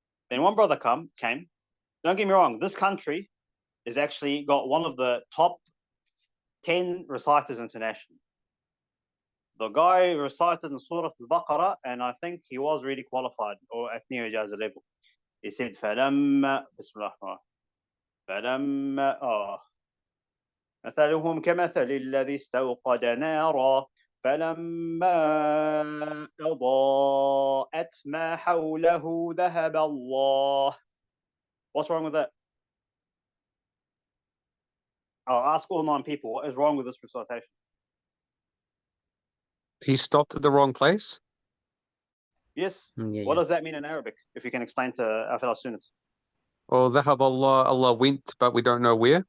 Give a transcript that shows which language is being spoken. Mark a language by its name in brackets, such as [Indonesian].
[English] Then one brother came. Don't get me wrong, this country has actually got one of the top 10 reciters internationally. The guy recited in Surah Al-Baqarah, and I think he was really qualified, or at Neo Ijaza level. He said, فَلَمَّا Bismillah. [Arabic] فَلَمَّا مثلهم كمثل الذي استوقد نارا فلما أضاءت ما حوله ذهب الله. [English] What's wrong with that? I'll ask all 9 people, what is wrong with this recitation? He stopped at the wrong place? Yes. Yeah, What does that mean in Arabic? If you can explain to our fellow students. Well, ذهب Allah, Allah went, but we don't know where.